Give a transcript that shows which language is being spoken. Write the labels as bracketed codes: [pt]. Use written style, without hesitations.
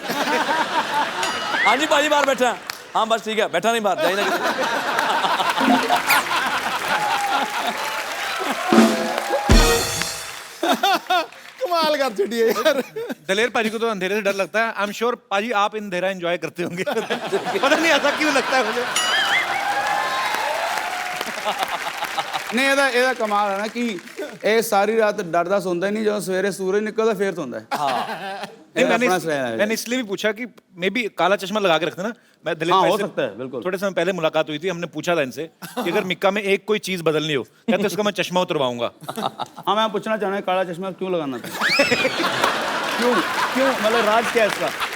[hi] हाँ जी भाजी बाहर बैठा। हाँ बस ठीक है, बैठा नहीं बाहर, जाइए ना कमाल कर छड़ी है यार। दलेर पाजी को तो अंधेरे से डर लगता है। [en] I am sure [hi] पाजी आप अंधेरा एंजॉय करते होंगे। पता नहीं ऐसा क्यों लगता है मुझे। नहीं [pa] ਇਹਦਾ ਕਮਾਲ ਹੈ ਨਾ ਕਿ ਇਹ ਸਾਰੀ ਰਾਤ ਡਰਦਾ ਸੌਂਦਾ ਹੀ ਨਹੀਂ, ਜਦੋਂ ਸਵੇਰੇ ਸੂਰਜ ਨਿਕਲਦਾ ਫੇਰ ਸੌਂਦਾ ਹੈ। [hi] नहीं, अपना स्टाइल है। मैंने इसलिए भी पूछा कि मे बी काला चश्मा लगा के रखते ना। मैं दलेर हाँ, भाई हो से सकता है, बिल्कुल। थोड़े समय पहले मुलाकात हुई थी, हमने पूछा था इनसे कि अगर मिक्का में एक कोई चीज बदलनी हो, कहते उसका मैं चश्मा उतरवाऊंगा। हाँ मैं पूछना चाह रहा हूँ काला चश्मा क्यों लगाना था? क्यों क्यों मतलब राज क्या है इसका?